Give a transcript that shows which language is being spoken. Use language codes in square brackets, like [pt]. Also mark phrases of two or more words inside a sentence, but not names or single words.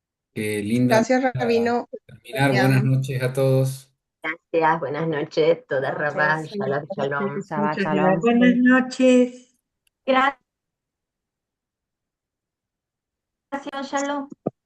[es] Qué linda Gracias, manera Rabino. de terminar. Buenas noches a todos. Gracias, buenas noches, [he] תודה רבה, [es] Gracias. [he] שלום, שלום. [es] Shabbat Muchas Shalom. gracias. Buenas noches. Gracias, Shalom.